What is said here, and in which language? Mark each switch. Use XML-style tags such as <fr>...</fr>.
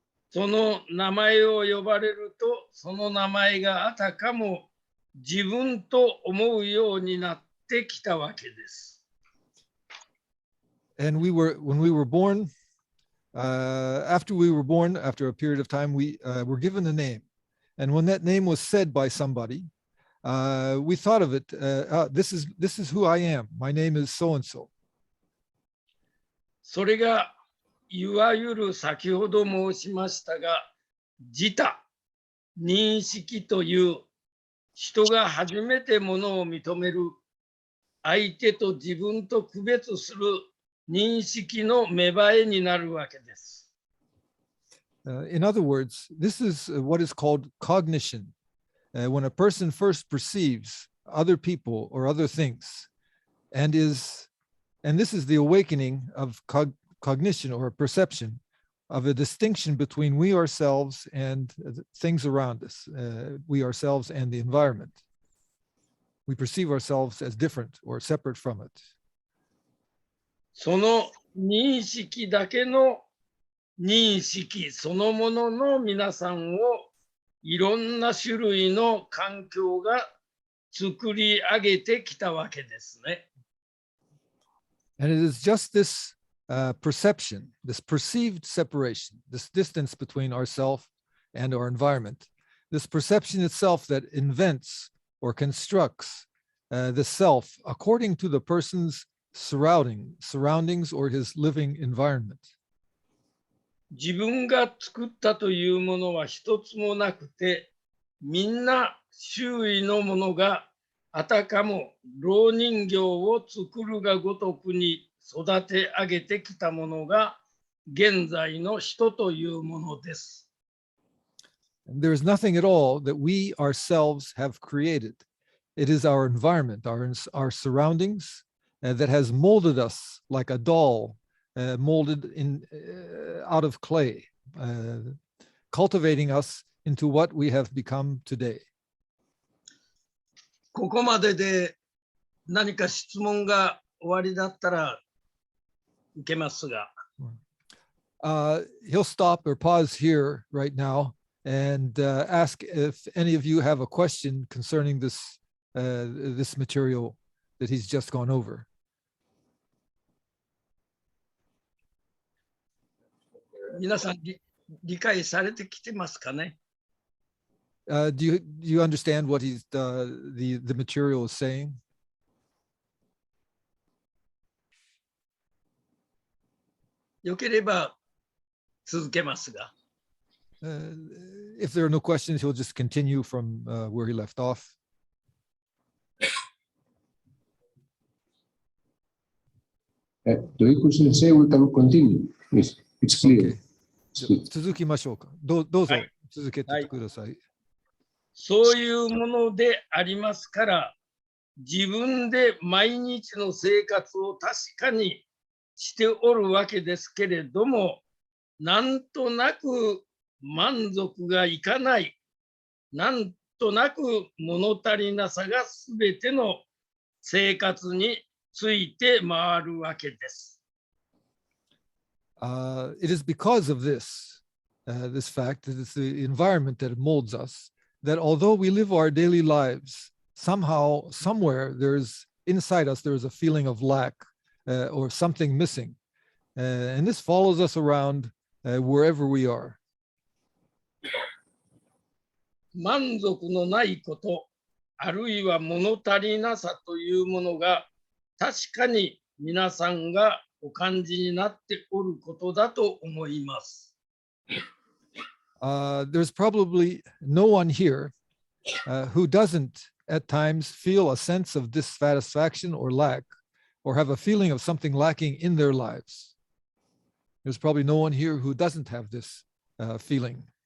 <ja>その名前を呼ばれると、その名前があたかも自分と思うようになってきたわけです。</ja> <en>And when we were born, after we were born, after a period of time, we were given a name. And when that name was said by somebody, we thought of it, this is who I am. My name is so-and-so.</en> <ja>それがいわゆる先ほど申しましたが、自他、認識という人が初めてものを認める、相手と自分と区別する認識の芽生えになるわけです。</ja> <en>In other words, this is what is called cognition. When a person first perceives other people or other things, and this is the awakening of cognition or perception of a distinction between we ourselves and things around us, we ourselves and the environment. We perceive ourselves as different or separate from it.</en> <ja>その認識だけの認識そのものの皆さんをいろんな種類の環境が作り上げてきたわけですね。</ja> <en>And it is just this perception, this perceived separation, this distance between ourself and our environment, this perception itself that invents or constructs the self according to the person's surroundings or his living environment.</en> <ja>自分が作ったというものは一つもなくて、みんな周囲のものがあたかも蝋人形を作るがごとくに育て上げてきたものが現在の人というものです。</ja> <en>There is nothing at all that we ourselves have created. It is our environment, our surroundings that has molded us like a doll, molded out of clay, cultivating us into what we have become today.</en> <ja>ここまでで何か質問が終わりだったら受けますが。</ja> <en>He'll stop or pause here right now and ask if any of you have a question concerning this material that he's just gone over.</en> <ja>皆さん理解されてきてますかね。</ja> <en>Do you understand what the material is saying?</en> <ja>よければ続けますが。</ja> <en>If there are no questions, he'll just continue from where he left off. Doiku Sensei, we can continue. Yes, it's clear.</en> <ja>続きましょうか。どうぞ続けてください。そういうものでありますから、自分で毎日の生活を確かにしておるわけですけれども、なんとなく満足がいかない、なんとなく物足りなさがすべての生活について回るわけです。</ja> <en>It is because of this fact that it's the environment that molds us, that although we live our daily lives, somehow, somewhere, inside us, there is a feeling of lack or something missing. And this follows us around wherever we are.</en> <ja>満足のないこと、あるいは物足りなさというものが確かに皆さんがお感じになっておることだと思います。</ja> <en>There's probably no one here who doesn't at times feel a sense of dissatisfaction or lack, or have a feeling of something lacking in their lives. There's probably no one here who doesn't have this feeling.</en>